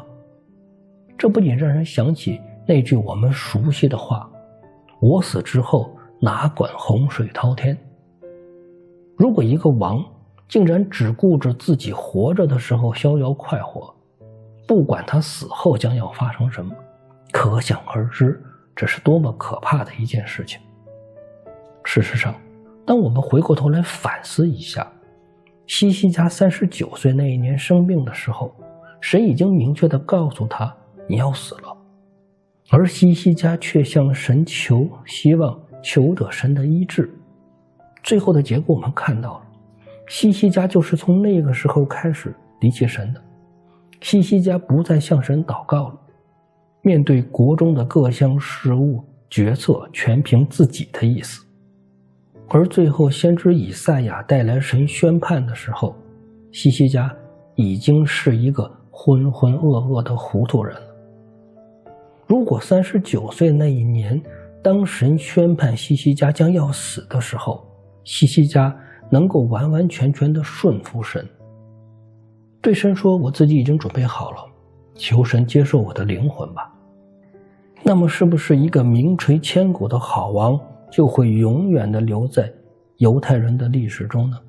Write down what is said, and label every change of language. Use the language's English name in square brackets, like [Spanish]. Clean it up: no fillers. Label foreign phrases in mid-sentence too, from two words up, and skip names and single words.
[Chinese] 這不僅讓人想起那句我們熟悉的話，我死之後哪管洪水滔天。如果一個王竟然只顧着自己活着的時候逍遙快活，不管他死後将要發生什麼，可想而知，這是多麼可怕的一件事情。事實上，當我們回過頭來反思一下，西西家39歲那一年生病的時候，神已經明確地告訴他，你要死了，而西西家卻向神求，希望求得神的醫治。最後的結果我們看到了，西西家就是從那個時候開始離棄神的。西西家不再向神禱告了，面對國中的各項事務決策全憑自己的意思。而最後先知以賽亞帶來神宣判的時候，西西家已經是一個浑浑噩噩的糊塗人了。如果39歲那一年，當神宣判西西家将要死的時候，西西家能夠完完全全的順服神，對神說，我自己已經準備好了，求神接受我的靈魂吧， 那麼是不是一個名垂千古的好王就會永遠地留在猶太人的歷史中呢？